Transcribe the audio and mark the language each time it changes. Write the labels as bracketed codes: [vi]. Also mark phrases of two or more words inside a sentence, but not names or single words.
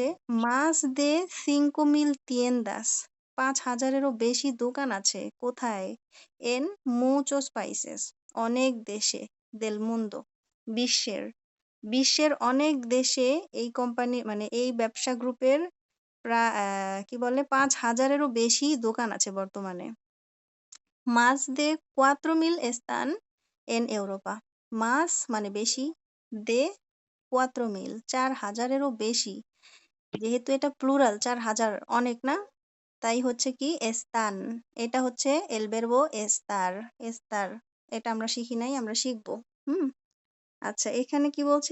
[es] más de 5,000 tiendas, [bn] 5,000-এরও বেশি দোকান আছে। কোথায়? [es] en muchos países, [bn] অনেক দেশে, [es] del mundo, বিশ্বের। [bn] বিশ্বের অনেক দেশে এই কোম্পানি মানে এই ব্যবসা গ্রুপের কি বলে 5,000-এরও বেশি দোকান আছে বর্তমানে। [es] Más de 4,000 están en Europa. [bn] Más মানে বেশি, de 4,000 4,000-এরও বেশি। যেহেতু এটা প্লুরাল 4,000 অনেক না, তাই হচ্ছে কি এস্তান, এটা হচ্ছে [es] el verbo estar, estar. [bn] এটা আমরা শিখি নাই, আমরা শিখবো। আচ্ছা, এখানে কি বলছে?